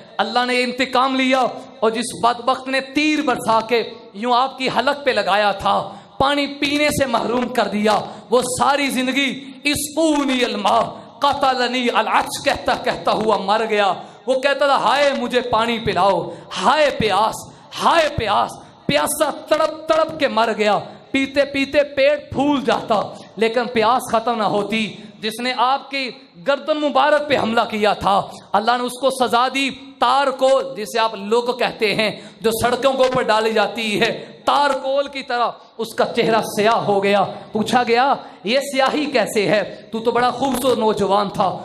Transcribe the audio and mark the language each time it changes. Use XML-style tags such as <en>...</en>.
<ur>اللہ نے انتقام لیا اور جس بدبخت نے تیر برسا کے یوں آپ کی حلق پہ لگایا تھا, پانی پینے سے محروم کر دیا, وہ ساری زندگی</ur> <ar>اسقونی الماء قتلنی العطش</ar> <ur>کہتا کہتا ہوا مر گیا. وہ کہتا تھا ہائے مجھے پانی پلاؤ, ہائے پیاس, ہائے پیاس. پیاسا تڑپ تڑپ کے مر گیا. پیتے پیتے پیٹ پھول جاتا لیکن پیاس ختم نہ ہوتی. جس نے آپ کی گردن مبارک پہ حملہ کیا تھا اللہ نے اس کو سزا دی. تار کو جسے آپ لوگ کہتے ہیں جو سڑکوں کے اوپر ڈالی جاتی ہے, تار کول کی طرح اس کا چہرہ سیاہ ہو گیا. پوچھا گیا یہ سیاہی کیسے ہے, تو بڑا خوبصورت نوجوان تھا.</ur>